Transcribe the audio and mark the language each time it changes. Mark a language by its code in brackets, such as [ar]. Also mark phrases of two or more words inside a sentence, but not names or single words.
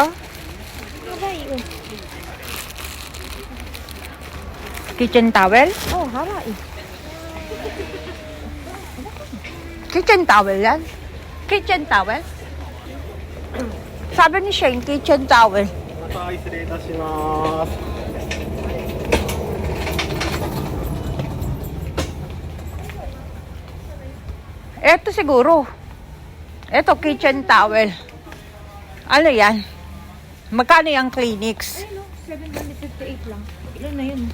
[en] Haray, oh. kitchen towel. Oh, haray. Kitchen towel yan. Kitchen towel. [tl] Sabi ni Shane, [en] kitchen towel. [ja] また失礼いたします。 [tl] Ito siguro. Ito, [en] kitchen towel. [tl] Ano yan? Magkano yung Kleenex? Ay, no, 758 lang. Ilan na yun?